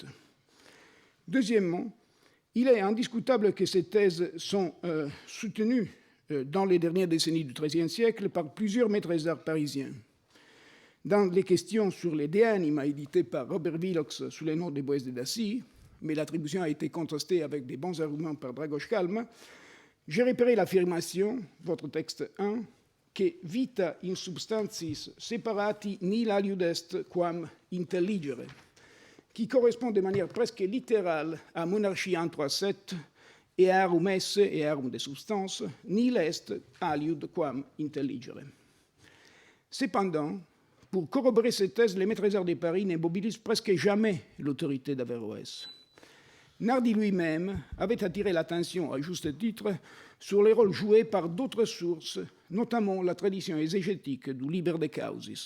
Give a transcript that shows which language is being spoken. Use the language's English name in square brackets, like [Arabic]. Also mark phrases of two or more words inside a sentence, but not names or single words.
[French] Deuxièmement, il est indiscutable que ces thèses sont soutenues dans les dernières décennies du XIIIe siècle par plusieurs maîtres d'art parisiens. Dans les questions sur les De Anima, édité par Robert Willox sous le nom de Boès de Dacie, mais l'attribution a été contrastée avec des bons arguments par Dragos Calma, j'ai repéré l'affirmation, votre texte 1, que [Latin] vita in substantis separati nihil aliud est quam intelligere, [French] qui correspond de manière presque littérale à [Latin] Monarchie 1.3.7 earum esse, earum [French] de substance, [Latin] nil est aliud quam intelligere. [French] Cependant, pour corroborer ces thèses, les maîtres arts de Paris ne mobilisent presque jamais l'autorité d'Averroès. Nardi lui-même avait attiré l'attention, à juste titre, sur les rôles joués par d'autres sources, notamment la tradition exégétique du Liber de Causis.